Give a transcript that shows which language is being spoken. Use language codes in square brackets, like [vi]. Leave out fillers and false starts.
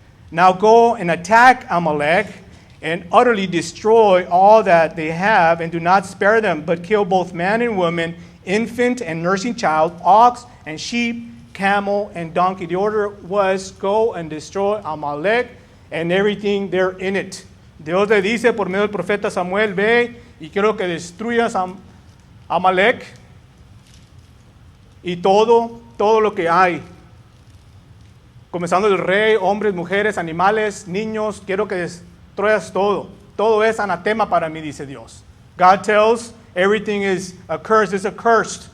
[en] Now go and attack Amalek and utterly destroy all that they have, and do not spare them, but kill both man and woman, infant and nursing child, ox and sheep, camel and donkey. The order was go and destroy Amalek and everything there in it. [es] Dios le dice por medio del profeta Samuel: ve y quiero que destruyas Amalek y todo lo que hay, comenzando el rey, hombres, mujeres, animales, niños. Quiero que destruyas todo es anatema para mí, dice Dios. [en] God tells everything is accursed. It's accursed.